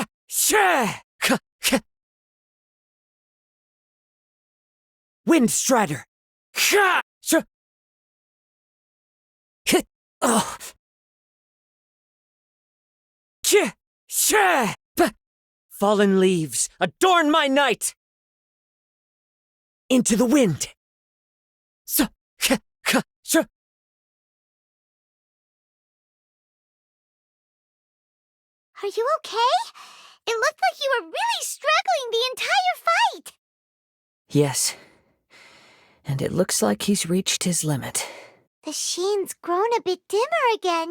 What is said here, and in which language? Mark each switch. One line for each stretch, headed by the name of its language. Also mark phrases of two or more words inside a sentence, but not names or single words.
English: Sha! Ka! Ka! Wind Strider! Ka! Sh! Ka! Oh! Ch! Sha! Ba! Fallen leaves, adorn my night! Into the wind! So! Ka! Ka! Sh! Are you okay? It looked like you were really struggling the entire fight! Yes. And it looks like he's reached his limit. The sheen's grown a bit dimmer again.